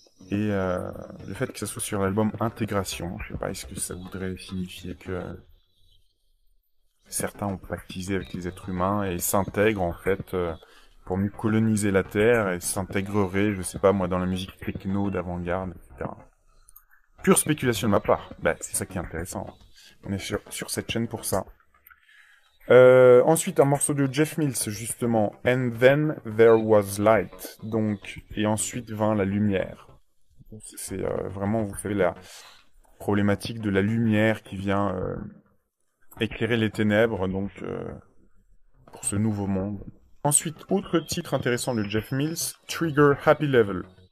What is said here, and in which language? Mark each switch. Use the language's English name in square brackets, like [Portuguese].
[French] Et le fait que ça soit sur l'album Intégration, je sais pas, est-ce que ça voudrait signifier que certains ont pactisé avec les êtres humains et s'intègrent en fait pour mieux coloniser la Terre et s'intégreraient, je sais pas moi, dans la musique techno d'avant-garde, etc. Pure spéculation de ma part. Bah, c'est ça qui est intéressant. On est sur cette chaîne pour ça. Ensuite, un morceau de Jeff Mills, justement. [English] And then there was light. [French] Donc, et ensuite vint la lumière. C'est vraiment, vous savez, la problématique de la lumière qui vient éclairer les ténèbres, donc pour ce nouveau monde. Ensuite, autre titre intéressant de Jeff Mills, Trigger Happy Level.